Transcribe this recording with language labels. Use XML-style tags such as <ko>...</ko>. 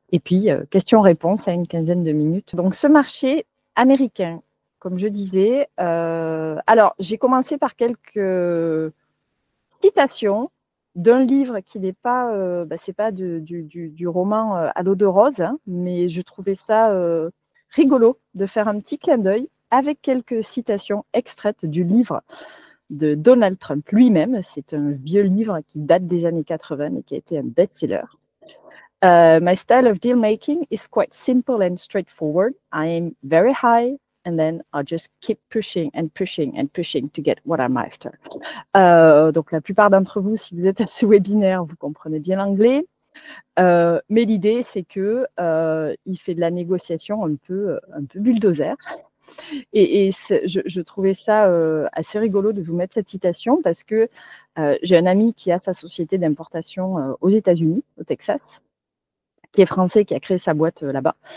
<fr>Et puis, questions-réponses à une quinzaine de minutes. Donc, ce marché américain, comme je disais, alors, j'ai commencé par quelques citations d'un livre qui n'est pas, c'est pas du roman à l'eau de rose, mais je trouvais ça rigolo de faire un petit clin d'œil avec quelques citations extraites du livre de Donald Trump lui-même. C'est un vieux livre qui date des années 80 et qui a été un best-seller.</fr> <en>My style of deal making is quite simple and straightforward. I aim very high and then I'll just keep pushing and pushing and pushing to get what I'm after.</en> <fr>Donc la plupart d'entre vous, si vous êtes à ce webinaire, vous comprenez bien l'anglais. Mais l'idée, c'est que il fait de la négociation un peu bulldozer. Et je trouvais ça assez rigolo de vous mettre cette citation parce que j'ai un ami qui a sa société d'importation aux États-Unis, au Texas, qui est français, qui a créé sa boîte là-bas.</fr>